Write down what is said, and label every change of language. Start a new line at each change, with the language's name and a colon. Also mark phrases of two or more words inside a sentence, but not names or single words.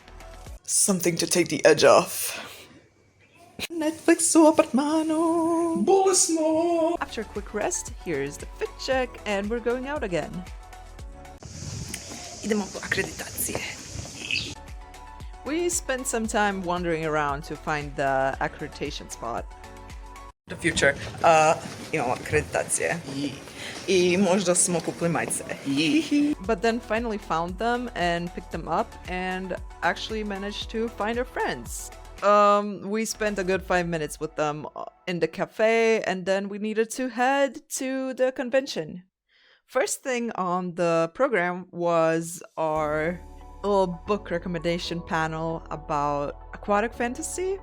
English: Something to take the edge off.
Serbian: Netflix u apartmanu. Bolesno.
English: After a quick rest, here's the fit check and we're going out again.
Serbian: Idemo po akreditacije.
English: We spent some time wandering around to find the accreditation spot. The future.
Serbian: Imamo akreditacije. I možda smo kupili majice.
English: But then finally found them and picked them up and actually managed to find our friends. We spent a good 5 minutes with them in the cafe and then we needed to head to the convention. First thing on the program was our little book recommendation panel about aquatic fantasy.